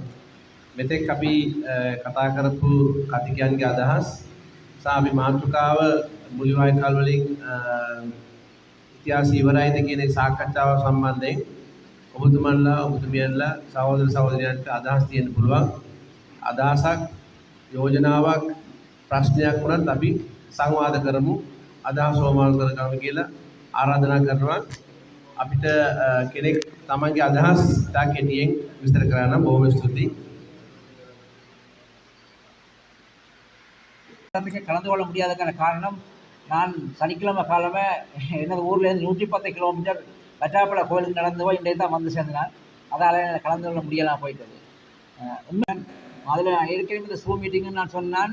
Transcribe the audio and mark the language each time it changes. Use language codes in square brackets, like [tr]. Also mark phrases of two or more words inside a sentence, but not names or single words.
[si] මෙතෙක් අපි කතා කරපු කතිකයන්ගේ අදහස් සහ අපි මාතෘකාව මුල්වායකාල වලින් ඉතිහාස ඉවරයිද කියන සාකච්ඡාව සම්බන්ධයෙන් ඔබතුමන්ලා සහෝදර සහෝදරියන්ට අදහස් තියෙන්න පුළුවන්. අදහසක් යෝජනාවක් ප්‍රශ්නයක් වුණත් අපි සංවාද කරමු. අදහස් සෝමාල් කරගමු කියලා ආරාධනා කරනවා. අපිට කෙනෙක් තමන්ගේ අදහස් තා කෙටියෙන් විස්තර කරන්න බොහොම ස්තුතියි. [ta] கலந்து கொள்ள முடியாதக்கான காரணம் நான் சனிக்கிழமை காலமே எனது ஊர்லேருந்து 110 கிலோமீட்டர் வட்டாப்பட கோயிலுக்கு நடந்து போய் இன்றைக்கு தான் வந்து சேர்ந்தேன். அதால் எனக்கு கலந்து கொள்ள முடியலாம் போயிட்டது. உண்மை அதில் ஏற்கனவே இந்த ஸூம் மீட்டிங்குன்னு நான் சொன்னான்.